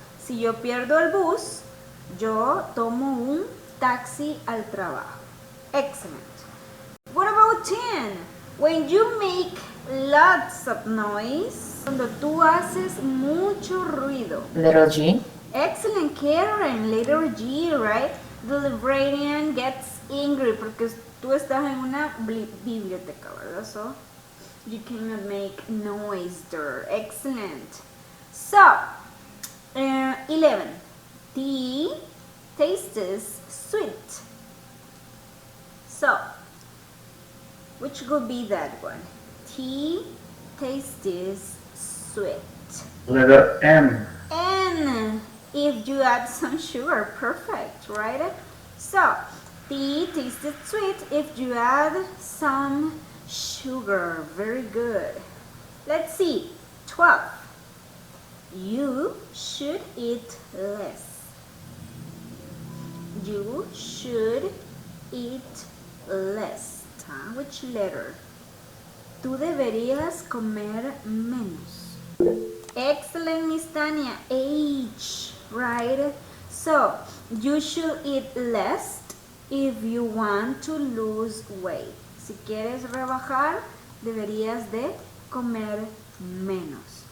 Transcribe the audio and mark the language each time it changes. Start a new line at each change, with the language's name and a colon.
Spanish: Si yo pierdo el bus, yo tomo un taxi al trabajo.
English: Excellent. What about 10? When you make lots of noise.
Spanish: Cuando tú haces mucho ruido.
English: Little G. Excellent, Karen. Letter G, right? The librarian gets angry
Spanish: porque tú estás en una biblioteca, ¿verdad?
English: So, you cannot make noise there. Excellent. So, 11. Tea tastes sweet. So, which could be that one? Tea tastes sweet. Letter M. And if you add some sugar, perfect, right? So, tea tasted sweet if you add some sugar. Very good. Let's see. 12. You should eat less. You should eat less. Which letter?
Spanish: Tú deberías comer menos.
English: Excellent, Miss Tania. H, right? So, you should eat less if you want to lose weight.
Spanish: Si quieres rebajar, deberías de comer menos.